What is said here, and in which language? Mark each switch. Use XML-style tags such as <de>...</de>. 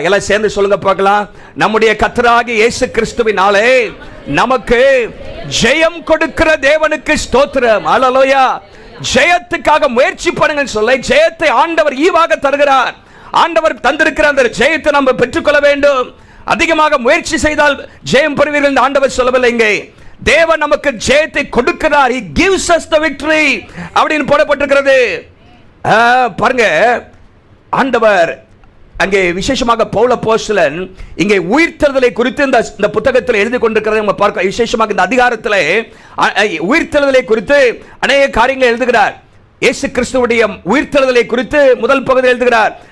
<ta>எல்லாம் சேர்ந்து சொல்லுங்க பார்க்கலாம். நம்முடைய கர்த்தராகிய இயேசு கிறிஸ்துவினாலே நமக்கு ஜெயம் கொடுக்கிற தேவனுக்கு ஸ்தோத்திரம். ஹல்லேலூயா. ஜெயத்துக்காக முயற்சி பண்ணுங்க சொல்ல, ஜெயத்தை ஆண்டவர் ஈவாக தருகிறார். ஆண்டவர் தந்திருக்கிற அந்த ஜெயத்தை நம்ம பெற்றுக்கொள்ள வேண்டும். அதிகமாக முயற்சி செய்தால் ஜெயம் பெறுவீர்கள் என்று ஆண்டவர் சொல்லவில்லை. இங்கே தேவன் நமக்கு ஜெயத்தை கொடுக்கிறார்.</ta> <en>He gives us the victory</en> <ta>அப்படின்னு போடப்பட்டிருக்கிறது. பாருங்க, ஆண்டவர் அங்கே விசேஷமாக பவுல் அப்போஸ்தலன் இங்கே உயிர்த்தெழுதலை குறித்து இந்த புத்தகத்தில் எழுதி கொண்டிருக்கிறதை நம்ம பார்க்க. விசேஷமாக இந்த அதிகாரத்தில் உயிர்த்தெழுதலை குறித்து அநேக காரியங்கள் எழுதுகிறார். இயேசு கிறிஸ்துவுடைய உயிர்த்தெழுதலை குறித்து முதல் பகுதி எழுதுகிறார்.</ta>